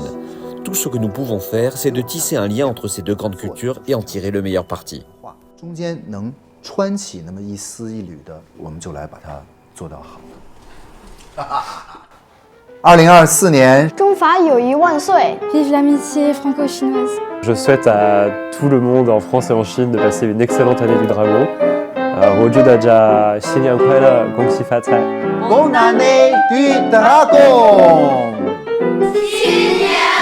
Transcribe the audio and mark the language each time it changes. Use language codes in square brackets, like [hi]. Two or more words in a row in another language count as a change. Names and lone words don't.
[fr] Tout ce que nous pouvons faire, c'est de tisser un lien entre ces deux grandes cultures et en tirer le meilleur parti. [zh] 2024 年，中法友谊万岁！ [fr] Vive l'amitié franco-chinoise! Je souhaite à tout le monde en France et en Chine de passer une excellente année du dragon. [zh] 我祝大家新年快乐，恭喜发财！ [fr] Bonne année du dragon! [zh] 新年